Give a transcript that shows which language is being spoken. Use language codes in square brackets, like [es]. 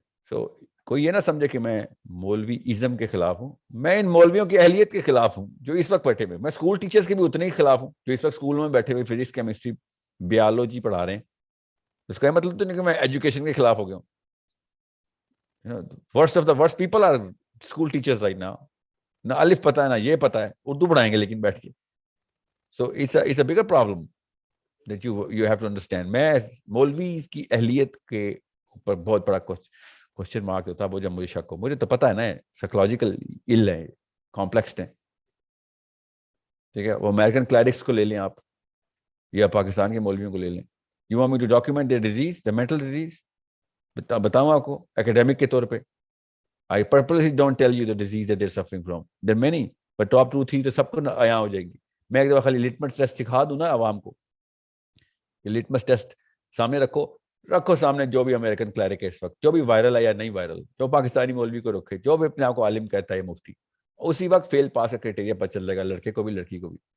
[ur] سو کوئی یہ نہ سمجھے کہ میں مولوی ازم کے خلاف ہوں, میں ان مولویوں کی اہلیت کے خلاف ہوں جو اس وقت بیٹھے ہوئے. میں اسکول ٹیچرز کے بھی اتنے ہی خلاف ہوں جو اس وقت اسکولوں میں بیٹھے ہوئے فزکس, کیمسٹری, بیالوجی پڑھا رہے ہیں. اس کا مطلب تو نہیں کہ میں ایجوکیشن کے خلاف ہو گیا ہوں. [en] worst of the worst people are school teachers right now. [ur] نہ الف پتہ ہے, نہ یہ پتہ ہے, اردو پڑھائیں گے لیکن بیٹھ کے. [en] So it's a bigger problem that you have to understand. [ur] میں مولوی کی اہلیت کے اوپر بہت بڑا کوشچن مارک ہوتا ہے وہ جب مجھے شک ہو. مجھے تو پتہ ہے نا سائیکولوجیکل ill ہے, کمپلیکسڈ ہیں, ٹھیک ہے. وہ امریکن کلیرکس کو لے لیں آپ, یا پاکستان کے مولویوں کو لے لیں. [en] You want me to document their disease, the mental disease? [ur] بتاؤں آپ کو ایکیڈیمک کے طور پہ. [en] I purposely don't tell you the disease that they're suffering from. There are many, but top 2-3 [ur] تو سب کو آیا ہو جائے گی. میں ایک دفعہ خالی لٹمس ٹیسٹ سکھا دوں نا عوام کو, یہ لٹمس ٹیسٹ سامنے رکھو سامنے, جو بھی امریکن کلیرک ہے اس وقت, جو بھی وائرل ہے یا نہیں وائرل, جو پاکستانی مولوی کو رکھے, جو بھی اپنے آپ کو عالم کہتا ہے مفتی, اسی وقت فیل پاس کا کرائٹیریا پتہ چل جائے گا, لڑکے کو بھی لڑکی کو بھی.